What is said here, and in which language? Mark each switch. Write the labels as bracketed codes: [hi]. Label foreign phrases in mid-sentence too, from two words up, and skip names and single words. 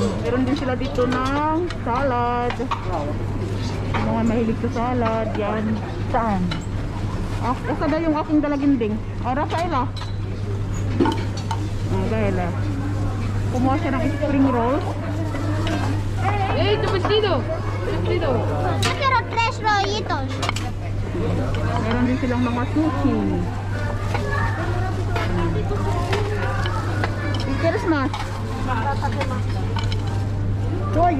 [tl] Meron din sila dito ng salad. Mga mahilig sa salad. Yan. Saan? Asa na yung aking dalaginding? Rafaela. Rafaela. Kumuha siya ng [en] spring rolls. [es] Tu vestido. Vestido. Yo quiero 3 rollitos. [tl] Meron din silang mga sushi. [es] ¿Quieres más? Pollo.